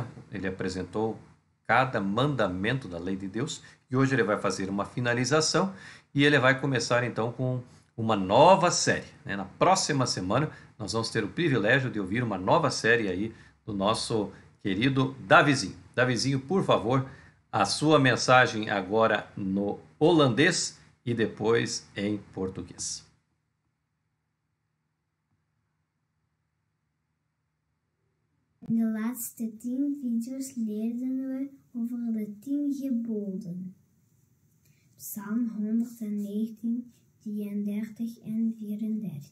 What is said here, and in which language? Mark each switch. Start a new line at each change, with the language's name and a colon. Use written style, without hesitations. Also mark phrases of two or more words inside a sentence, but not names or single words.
Portuguese: Ele apresentou cada mandamento da lei de Deus e hoje ele vai fazer uma finalização e ele vai começar então com uma nova série, né? Na próxima semana nós vamos ter o privilégio de ouvir uma nova série aí do nosso querido Davizinho. Davizinho, por favor, a sua mensagem agora no holandês e depois em português.
Dutch: In de laatste 10 video's leerden we over de 10 geboden. Psalm 119, 33 en 34.